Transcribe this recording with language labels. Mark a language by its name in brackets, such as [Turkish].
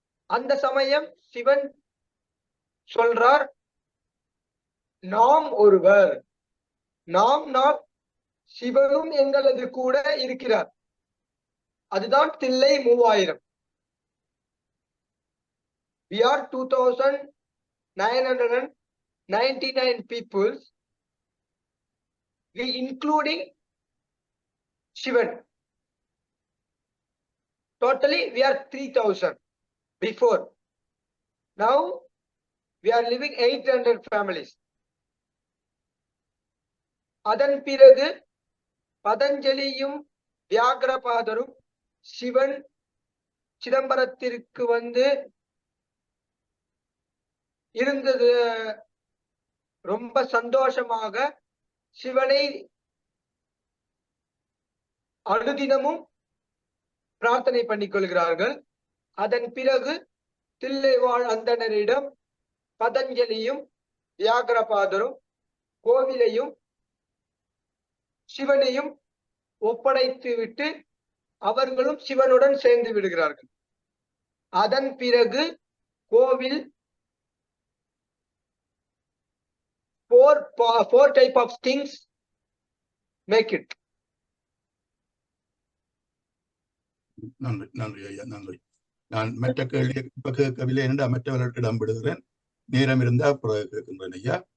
[Tamil] அந்த சமயம் சிவன் சொல்றார், நாம் ஒருவர், நாம் சிவனும் எங்களது கூட இருக்கிறார், அதுதான் Thillai 3000. [English] We are 2999 people, we including Shivan. Totally we are 3000 before. Now we are living 800 families. [Tamil] அதன் பிறகு பதஞ்சலியும் வியாகரபாதரும் சிவன் சிதம்பரத்திற்கு வந்து இருந்தது ரொம்ப சந்தோஷமாக சிவனை அனுதினமும் பிரார்த்தனை பண்ணிக் கொள்கிறார்கள். அதன் பிறகு தில்லைவாழ் அந்தணரிடம் பதஞ்சலியும் வியாகரபாதரும் கோவிலையும் சிவனையும் ஒப்படைத்து விட்டு அவர்களும் சிவனுடன் சேர்ந்து விடுகிறார்கள். அதன் பிறகு கோவில் [English] four type of things make it. [Tamil] நன்றி நன்றி ஐயா, நன்றி. நான் மற்ற கேள்வி இப்ப கேட்கவில்லை என்று மற்றவர்களுக்கு இடம் விடுகிறேன். நேரம் இருந்தா அப்புறம் கேட்கின்றேன் ஐயா.